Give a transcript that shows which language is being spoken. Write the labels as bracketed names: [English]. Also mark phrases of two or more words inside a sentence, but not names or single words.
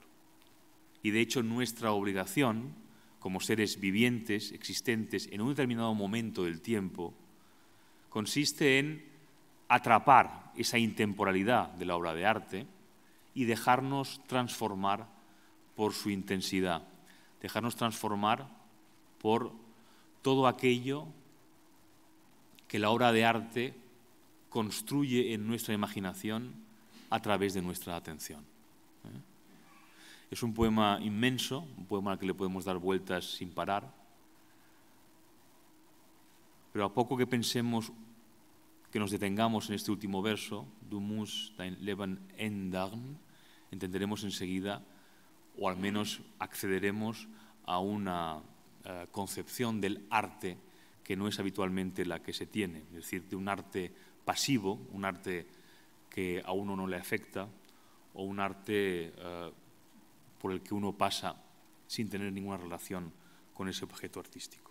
[Spanish] Y de hecho nuestra obligación, como seres vivientes, existentes en un determinado momento del tiempo, consiste en atrapar esa intemporalidad de la obra de arte y dejarnos transformar por su intensidad, dejarnos transformar por todo aquello que la obra de arte construye en nuestra imaginación a través de nuestra atención. Es un poema inmenso, un poema al que le podemos dar vueltas sin parar, pero a poco que pensemos, que nos detengamos en este último verso, [German] du musst dein Leben ändern, [Spanish] entenderemos enseguida, o al menos accederemos a una concepción del arte que no es habitualmente la que se tiene, es decir, de un arte pasivo, un arte que a uno no le afecta, o un arte por el que uno pasa sin tener ninguna relación con ese objeto artístico.